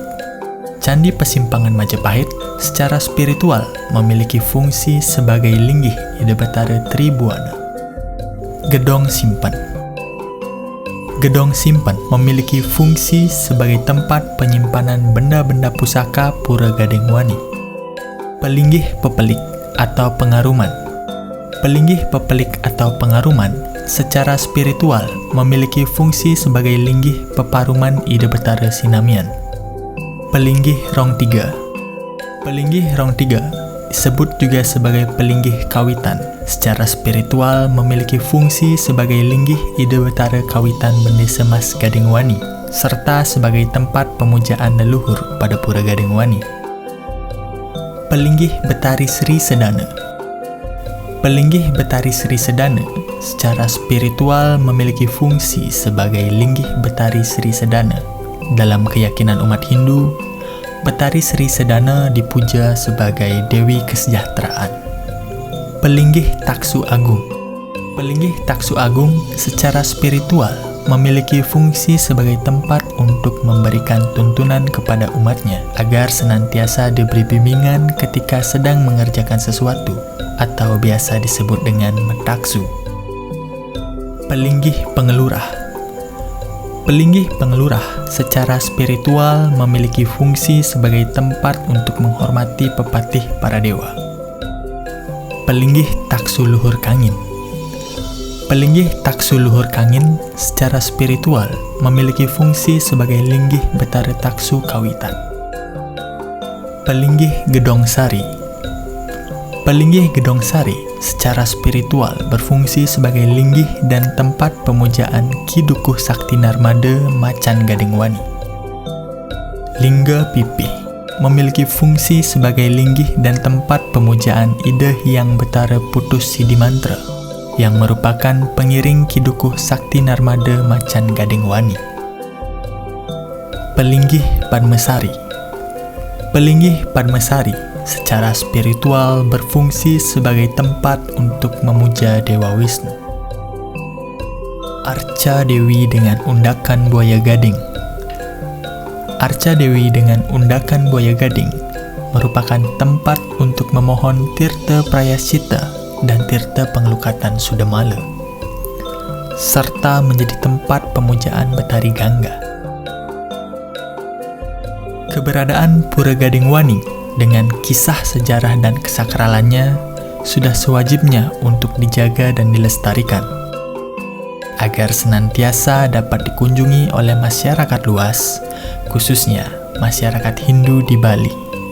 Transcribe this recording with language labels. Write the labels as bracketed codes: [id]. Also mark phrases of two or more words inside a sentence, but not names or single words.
[id] Candi Pesimpangan Majapahit secara spiritual memiliki fungsi sebagai linggih Ida Betara Tribuana. Gedong Simpan. Gedong Simpan memiliki fungsi sebagai tempat penyimpanan benda-benda pusaka Pura Gading Wani. Pelinggih Pepelik atau Pengaruman. Pelinggih Pepelik atau Pengaruman secara spiritual memiliki fungsi sebagai linggih Peparuman Ida Betara Sinamian. Pelinggih Rong Tiga. Pelinggih Rong Tiga disebut juga sebagai pelinggih Kawitan. Secara spiritual memiliki fungsi sebagai linggih Ida Betara Kawitan Bendesa Mas Gading Wani serta sebagai tempat pemujaan leluhur pada Pura Gading Wani. Pelinggih Betari Sri Sedana. Pelinggih Betari Sri Sedana secara spiritual memiliki fungsi sebagai linggih Betari Sri Sedana. Dalam keyakinan umat Hindu, Betari Sri Sedana dipuja sebagai Dewi Kesejahteraan. Pelinggih Taksu Agung. Pelinggih Taksu Agung secara spiritual memiliki fungsi sebagai tempat untuk memberikan tuntunan kepada umatnya agar senantiasa diberi bimbingan ketika sedang mengerjakan sesuatu atau biasa disebut dengan metaksu. Pelinggih Pengelurah. Pelinggih Pengelurah secara spiritual memiliki fungsi sebagai tempat untuk menghormati pepatih para dewa. Pelinggih Taksu Luhur Kangin. Pelinggih Taksu Luhur Kangin secara spiritual memiliki fungsi sebagai linggih Betara Taksu Kawitan. Pelinggih Gedong Sari. Pelinggih Gedong Sari secara spiritual berfungsi sebagai linggih dan tempat pemujaan Ki Dukuh Sakti Narmada Macan Gading Wani. Lingga Pipih memiliki fungsi sebagai linggih dan tempat pemujaan Ida Hyang Betara Putus Sidimantra yang merupakan pengiring Ki Dukuh Sakti Narmada Macan Gading Wani. Pelinggih Padmasari. Pelinggih Padmasari secara spiritual berfungsi sebagai tempat untuk memuja Dewa Wisnu. Arca Dewi dengan undakan buaya gading. Arca Dewi dengan undakan buaya gading merupakan tempat untuk memohon tirta prayascita dan tirta pengelukatan Sudamala, serta menjadi tempat pemujaan Betari Gangga. Keberadaan Pura Gading Wani dengan kisah sejarah dan kesakralannya sudah sewajibnya untuk dijaga dan dilestarikan, agar senantiasa dapat dikunjungi oleh masyarakat luas, khususnya masyarakat Hindu di Bali.